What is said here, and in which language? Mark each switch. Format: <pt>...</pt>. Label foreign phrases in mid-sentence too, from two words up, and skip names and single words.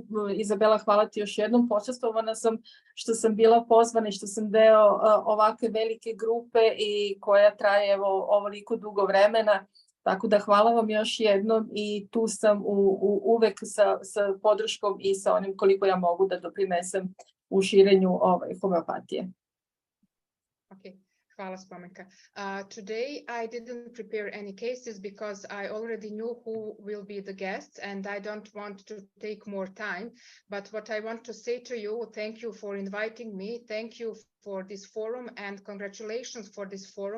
<sr>Izabela, hvala ti još jednom. Počastvovana sam što sam bila pozvana i što sam deo ovakve velike grupe i koja traje evo ovoliko dugo vremena. Tako da hvala vam još jednom i tu sam uvek sa podrškom i sa onim koliko ja mogu da doprinesem u širenju homeopatije. Okay. Hvala, Spomenka.</sr> <en>Today I didn't prepare any cases because I already knew who will be the guests and I don't want to take more time. But what I want to say to you, thank you for inviting me. Thank you for this forum and congratulations for this forum.</en>